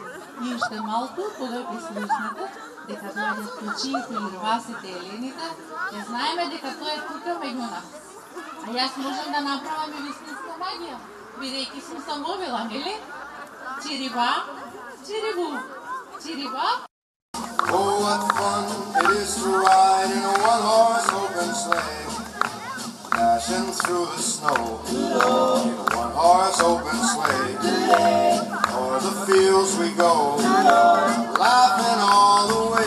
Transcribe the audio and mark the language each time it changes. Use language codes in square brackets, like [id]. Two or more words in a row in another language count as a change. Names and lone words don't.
[mk] И уште малку, кога ќе слушнете, дека доаѓат кучиите и рвасите елените, ќе знаеме дека тоа е тука меѓу нас. А јас можам да направам и вистинска магија, бидејќи сум самовила, нели? Чириба, чирибу, чириба. [en] Oh, what fun it is to ride in a one-horse open sleigh, dashing through the snow in a one-horse open sleigh. O'er the fields we go, laughing all the way.